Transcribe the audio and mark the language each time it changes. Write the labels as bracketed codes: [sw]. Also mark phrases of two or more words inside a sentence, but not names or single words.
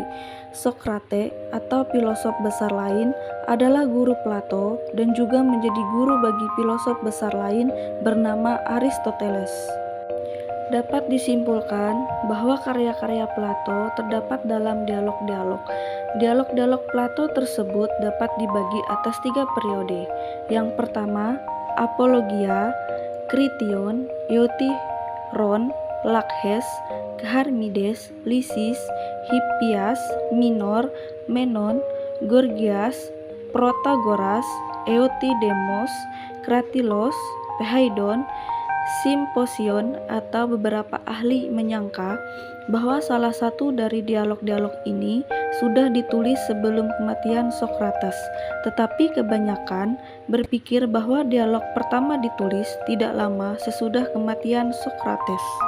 [id] Sokrates atau filosof besar lain adalah guru Plato dan juga menjadi guru bagi filosof besar lain bernama Aristoteles. Dapat disimpulkan bahwa karya-karya Plato terdapat dalam dialog-dialog. Dialog-dialog Plato tersebut dapat dibagi atas 3 periode. Yang pertama, Apologia, Krition, Eutychron, Lakhes, Charmides, Lysis, Hippias, Minor, Menon, Gorgias, Protagoras, Euthydemus, Kratilos, Phaedon, Simposion, atau beberapa ahli menyangka bahwa salah satu dari dialog-dialog ini sudah ditulis sebelum kematian Sokrates, tetapi kebanyakan berpikir bahwa dialog pertama ditulis tidak lama sesudah kematian Sokrates.